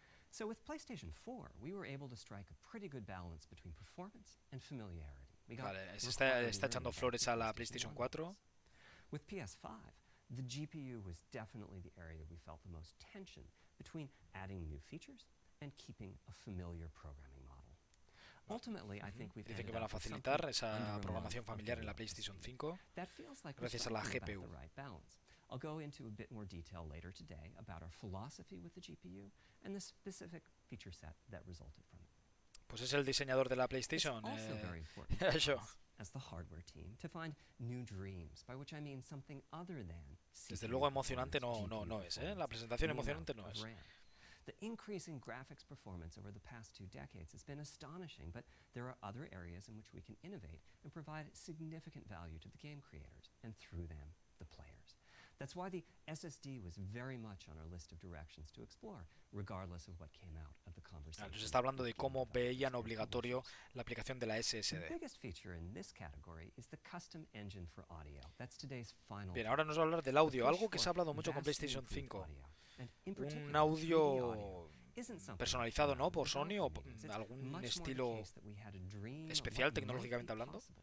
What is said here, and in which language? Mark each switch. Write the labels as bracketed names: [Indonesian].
[English] So with PlayStation 4, we were able to strike a pretty good balance between performance and familiarity. [Spanish] Vale, se está echando flores a la PlayStation 4. [English] With PS5, the GPU was definitely the area we felt the most tension between adding new features and keeping a familiar programming model. Ultimately, I think we've [Spanish] Dicen que van a facilitar esa programación familiar en la PlayStation 5 gracias a la GPU. [English] I'll go into a bit more detail later today about our philosophy with the GPU and the specific feature set that resulted from it. [Spanish] Pues es el diseñador de la PlayStation. Eso. [English] As the hardware team to find new dreams, by which I mean something other than. [Spanish] Desde luego emocionante no es, ¿eh? La presentación emocionante no es. [English] The increase in graphics performance over the past 2 decades has been astonishing, but there are other areas in which we can innovate and provide significant value to the game creators and through them, the players. That's why the SSD was very much on our list of directions to explore, regardless of what came out of the conversation. [Spanish] Nos está hablando de cómo veían obligatorio la aplicación de la SSD. [English] The biggest feature in this category is the custom engine for audio. That's today's final. [Spanish] Bien, ahora nos va a hablar del audio, algo que se ha hablado mucho con PlayStation 5. Un audio personalizado, ¿no? Por Sony o algún estilo especial tecnológicamente hablando.